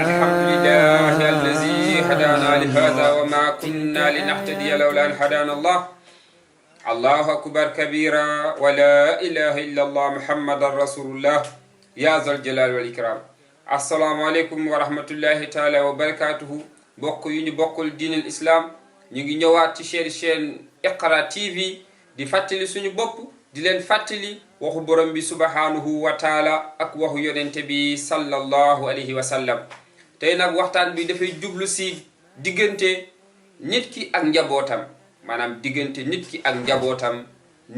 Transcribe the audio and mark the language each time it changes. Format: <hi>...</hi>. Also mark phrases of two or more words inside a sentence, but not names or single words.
<ar>الحمد لله الذي هدانا لهذا وما كنا لنهتدي لولا أن هدانا الله الله أكبر كبيرا ولا إله إلا الله محمد رسول الله يا ذا الجلال والإكرام السلام عليكم ورحمة الله تعالى وبركاته</ar> <wo>bokk yu ñu bokkul diinul islam ñu ngi ñëwaat ci chaîne Iqra TV di fàttali suñu bopp di leen fàttali waxu borom bi</wo> <ar>سبحانه وتعالى</ar> <wo>ak waxu yonente bi</wo> <ar>صلى الله عليه وسلم</ar> <wo>tey nag waxtaan bi dafay jublu si diggante nit ki ak njabootam maanaam diggante nit ki ak njabootam ni</wo>